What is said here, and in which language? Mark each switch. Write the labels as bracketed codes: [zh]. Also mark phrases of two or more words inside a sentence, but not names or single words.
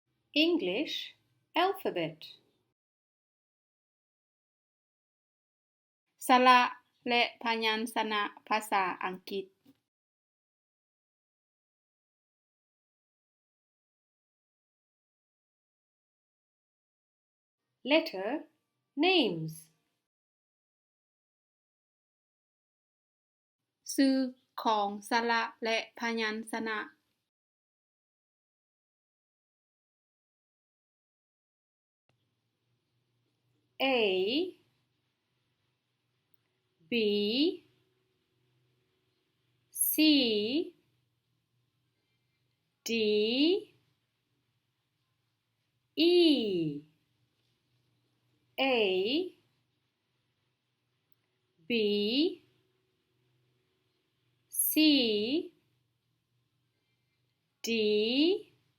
[en] English alphabet [th] สระและพยัญชนะภาษาอังกฤษ [en] Letter names ชื่อ [th] ของสระและพยัญชนะ [en] A B C D E A B C D